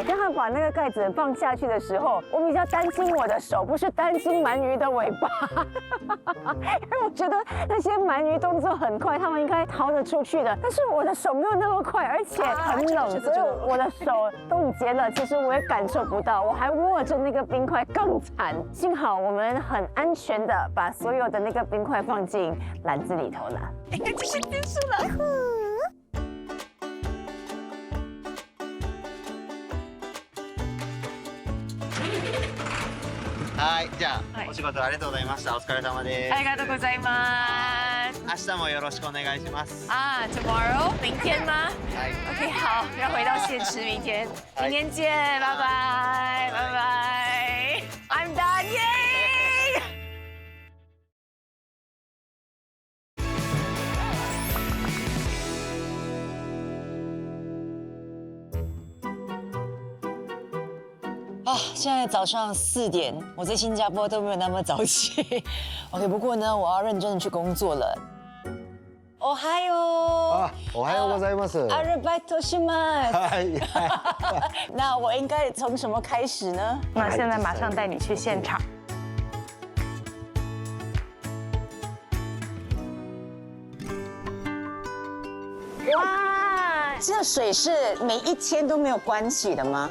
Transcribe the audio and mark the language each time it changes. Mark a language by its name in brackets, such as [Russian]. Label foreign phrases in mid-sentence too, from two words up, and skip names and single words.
[Chinese] 当他把那个盖子放下去的时候，我比较担心我的手，不是担心鳗鱼的尾巴，因为我觉得那些鳗鱼动作很快，他们应该逃得出去的。但是我的手没有那么快，而且很冷，所以我的手冻结了。其实我也感受不到，我还握着那个冰块更惨。幸好我们很安全的把所有的那个冰块放进篮子里头了。这是结束了。 [Japanese] はい、じゃあ、お仕事ありがとうございました。お疲れ様です。ありがとうございます。明日もよろしくお願いします。 [Chinese] 啊 ，tomorrow，明天吗？ [Japanese] はい。 [Chinese] OK， 好，要回到现实，明天，明天见，拜拜，拜拜。 [English] I'm done， [Chinese] 耶！啊，现在早上4点，我在新加坡都没有那么早起。OK， 不过呢，我要认真的去工作了。 [Japanese] おはよう。おはようございます。アルバイトします。はい。 [Chinese] 那我应该从什么开始呢？那现在马上带你去现场。哇，这水是每一天都没有关起的吗？